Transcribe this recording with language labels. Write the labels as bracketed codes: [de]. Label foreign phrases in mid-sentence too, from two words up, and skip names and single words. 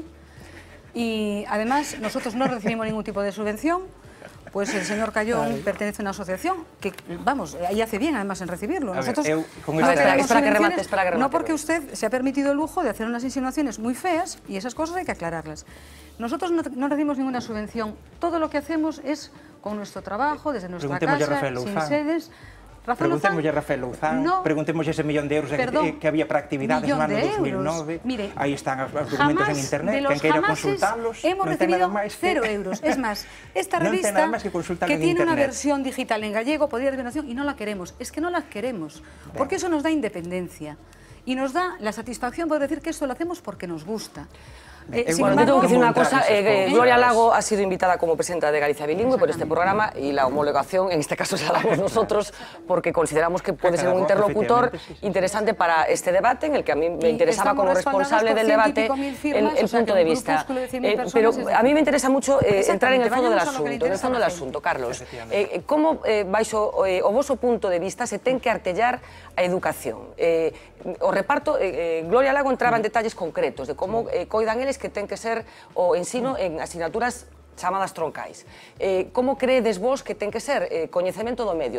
[es] Y además nosotros no recibimos ningún tipo de subvención, pues el señor Callón pertenece a una asociación que, vamos, ahí hace bien además en recibirlo. Nosotros no porque usted se ha permitido el lujo de hacer unas insinuaciones muy feas y esas cosas hay que aclararlas. Nosotros no recibimos ninguna subvención, todo lo que hacemos es con nuestro trabajo, desde nuestra casa, sin sedes. [gl] Preguntémoslle a Rafael Louzán, preguntémoslle ese millón de euros que había para actividades no ano 2009. Mire, aí están os documentos en internet, quen queira consultarlos, [es] hemos recibido 0 euros. Es más, esta revista, que tiene una versión digital en gallego, podría haber y no la queremos. Es que no la queremos, porque eso nos da independencia y nos da la satisfacción poder decir que esto lo hacemos porque nos gusta. Bueno, yo tengo que decir una cosa, Gloria Lago ha sido invitada como presidenta de Galicia Bilingüe por este programa y la homologación, en este caso se la damos nosotros, porque consideramos que puede ser un interlocutor interesante para este debate, en el que a mí me interesaba como responsable del debate el punto de vista. Pero a mí me interesa mucho entrar en el fondo del asunto, Carlos. [gl] Como, baixo o voso punto de vista, se ten que artellar a educación? O reparto, Gloria Lago entraba en detalles concretos de como coidan eles que ten que ser o ensino en asignaturas chamadas troncais. Como creedes vos que ten que ser coñecemento do medio?